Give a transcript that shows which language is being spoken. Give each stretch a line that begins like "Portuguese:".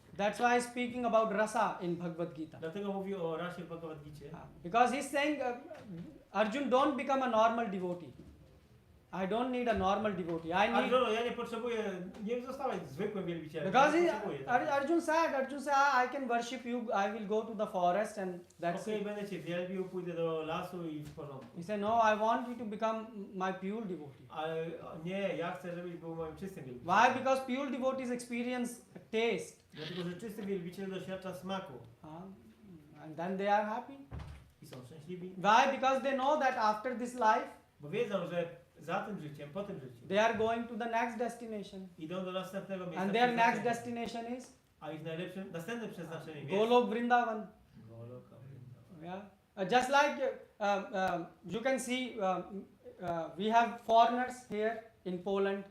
English: that's why he's speaking about rasa in Bhagavad-Gita.
Polish: Dlatego mówi o rasie w Bhagavad-Gicie.
English: Because he's saying, Arjun, don't become a normal devotee. I don't need a normal devotee. I need.
Polish: Arjuna, ja nie potrzebuję, nie zostawać zwykłym wielbicielem.
English: Because
Polish: Nie potrzebuję tego.
English: Arjun said, I can worship you. I will go to the forest and that's
Polish: Okej,
English: it.
Polish: będę cię wielbił, pójdę do lasu i w porządku.
English: He said, no, I want you to become my pure devotee.
Polish: Ale nie, ja chcę, żebyś był moim czystym
English: Why?
Polish: wielbicielem.
English: Because pure devotees experience taste.
Polish: Dlatego, że czysty wielbiciel doświadcza smaku
English: And then they are happy.
Polish: i są szczęśliwi.
English: Why? Because they know that after this life,
Polish: Bo wiedzą, że za tym życiem, po tym życiu
English: they are going to the next destination.
Polish: idą do następnego miejsca.
English: And their next
Polish: przeznaczenia.
English: destination is
Polish: A ich następnym przeznaczeniem jest
English: Golok Vrindavan.
Polish: Goloka Vrindavan.
English: Yeah. Just like you can see, we have foreigners here in Poland.